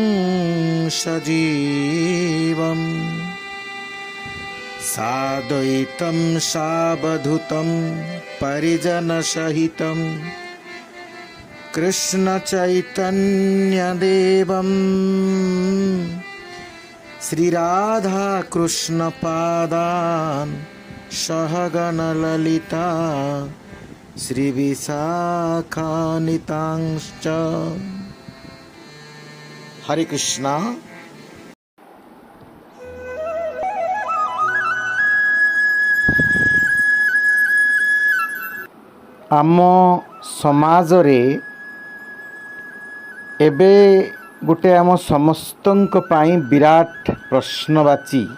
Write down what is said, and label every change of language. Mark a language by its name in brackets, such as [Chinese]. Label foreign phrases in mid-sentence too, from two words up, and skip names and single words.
[Sanskrit] सजीवम् साद्वैतं सावधूतं परिजनसहितं कृष्णचैतन्यदेवं श्रीराधाकृष्णपादान् सहगणललिता श्रीविशाखान्वितांश्च। हरे कृष्णा। [Odia] ଆମ ସମାଜରେ ଏବେ ଗୋଟେ ଆମ ସମସ୍ତଙ୍କ ପାଇଁ ବିରାଟ ପ୍ରଶ୍ନବାଚୀ